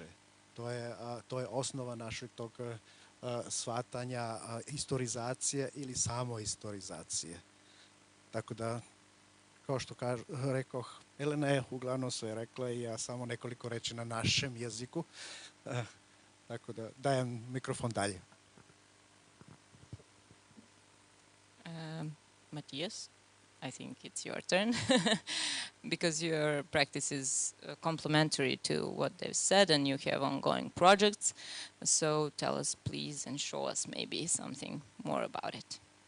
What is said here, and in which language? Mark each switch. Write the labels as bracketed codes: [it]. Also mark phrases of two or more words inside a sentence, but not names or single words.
[bs] To je osnova našeg tog shvatanja historizacije ili samohistorizacije. Tako da, kao što rekoh, Elena je uglavnom sve rekla i ja samo nekoliko reći na našem jeziku. Tako da dajem mikrofon dalje. Matthias? [en] I think it's your turn because your practice is complementary to what they've said and you have ongoing projects. So tell us, please, and show us maybe something more about it.